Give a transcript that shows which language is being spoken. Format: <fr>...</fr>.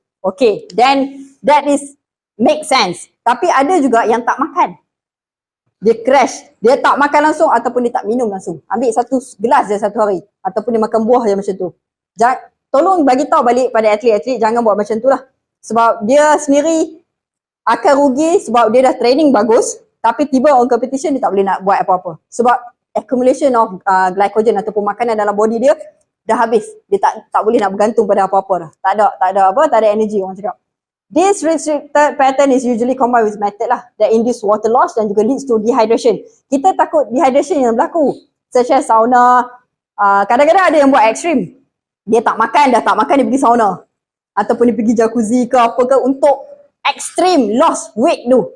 <en>Okay, then that is make sense.</en> <ms>Tapi ada juga yang tak makan. Dia crash, dia tak makan langsung ataupun dia tak minum langsung. Ambil 1 gelas je satu hari ataupun dia makan buah je macam tu. Tolong bagi tahu balik pada atlet-atlet jangan buat macam tu lah. Sebab dia sendiri akan rugi sebab dia dah training bagus tapi tiba</ms> <en>on competition</en> <ms>dia tak boleh nak buat apa-apa. Sebab</ms> <en>accumulation of glycogen</en> <ms>ataupun makanan dalam body dia dah habis. Dia tak boleh nak bergantung pada apa-apa dah. Tak ada energy orang cakap.</ms> <en>This restricted pattern is usually combined with method lah that induce water loss</en> <ms>dan juga</ms> <en>leads to dehydration.</en> <ms>Kita takut dehydration yang berlaku.</ms> <en>Such as</en> <ms>sauna, kadang-kadang ada yang buat ekstrim. Dia tak makan, dah tak makan dia pergi sauna. Ataupun dia pergi jacuzzi ke apa ke untuk</ms> <en>extreme loss weight</en> <ms>tu.</ms>